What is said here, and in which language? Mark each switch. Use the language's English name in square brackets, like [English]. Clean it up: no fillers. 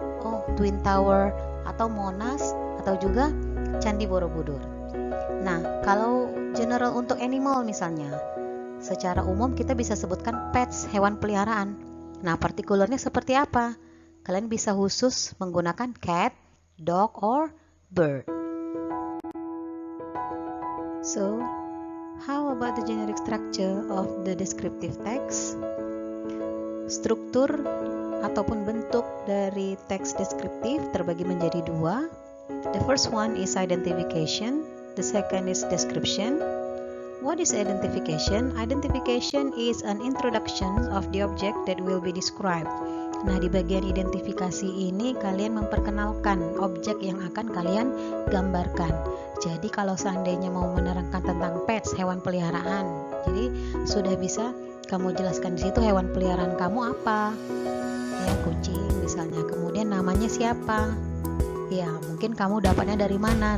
[Indonesian] Oh, Twin Tower, atau Monas, atau juga Candi Borobudur. Nah, kalau general untuk animal misalnya, secara umum kita bisa sebutkan pets, hewan peliharaan. Nah, partikularnya seperti apa? Kalian bisa khusus menggunakan [English] cat, dog, or bird. So, how about the generic structure of the descriptive text? [Indonesian] Struktur ataupun bentuk dari teks deskriptif terbagi menjadi dua. [English] The first one is identification, the second is description. What is identification? Identification is an introduction of the object that will be described. [Indonesian] Nah, di bagian identifikasi ini kalian memperkenalkan objek yang akan kalian gambarkan. Jadi kalau seandainya mau menerangkan tentang pets, hewan peliharaan, jadi sudah bisa kamu jelaskan di situ hewan peliharaan kamu apa. Ya, kucing misalnya. Kemudian namanya siapa? Ya, mungkin kamu dapatnya dari mana.